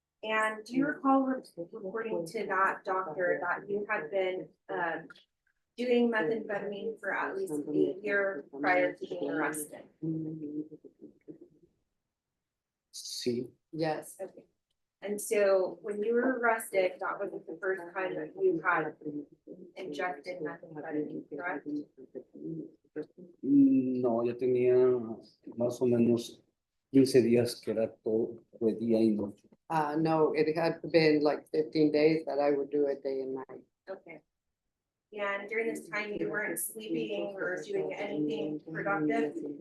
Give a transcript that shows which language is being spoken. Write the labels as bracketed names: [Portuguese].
[English] And do you recall reporting to that doctor that you had been, doing methamphetamine for at least a year prior to being arrested? [Spanish] Sí. [English] yes, Okay. And so when you were arrested, that wasn't the first time that you had injected methamphetamine, correct? [Spanish] No, ya tenía más o menos 15 días que era todo de día y noche. [English] no, it had been like 15 days that I would do it day and night. Okay. And during this time, you weren't sleeping or doing anything productive?